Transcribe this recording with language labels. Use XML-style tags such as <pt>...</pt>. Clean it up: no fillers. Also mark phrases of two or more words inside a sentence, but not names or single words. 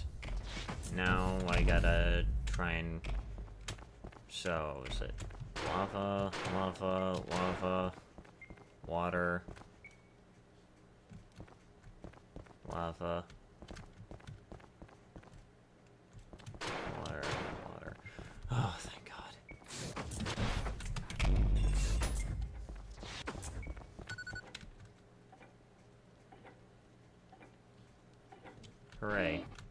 <en>Now I gotta try and... So, is it lava, lava, lava, water, lava, water, water. Oh, thank God. Hooray.</en>